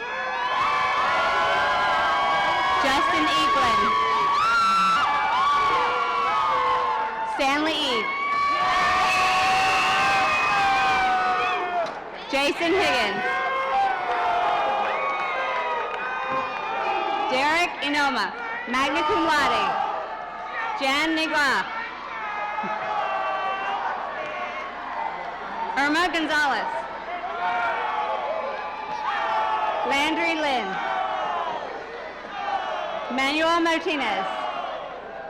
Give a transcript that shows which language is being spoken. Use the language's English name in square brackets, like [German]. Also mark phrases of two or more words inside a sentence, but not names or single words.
[English] Justin Eaglin. Stanley Eve. Jason Higgins. Derek Inoma, [Latin] magna cum laude. [English] Jan Negla. Irma Gonzalez. Landry Lynn. Manuel Martinez.